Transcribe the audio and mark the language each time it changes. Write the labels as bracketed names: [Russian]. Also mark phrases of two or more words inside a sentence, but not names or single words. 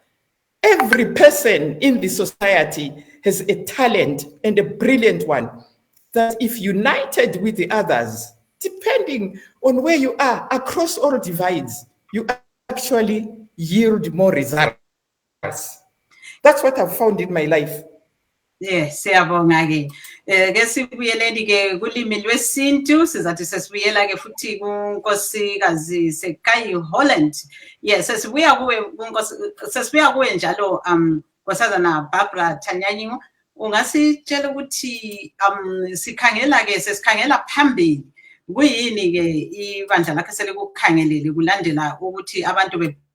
[English] Every person in the society has a talent, and a brilliant one, that if united with the others, depending on where you are across all divides, you actually yield more results. That's what I've found in my life. Yes, [North Ndebele] siyabonga ke. Ke sibuyeleni ke kulimi lwesintu, sizathi sesibuyela ke futhi kunkosikazi Sekai Holland. [English] Yes, [North Ndebele] sesibuya kuwe njalo nkosazana Barbara Tanyanyiwa. Ungasitshela ukuthi sesikhangela phambili. Kuyini ke ibandla lakhe selikukhangelele kulandela ukuthi abantu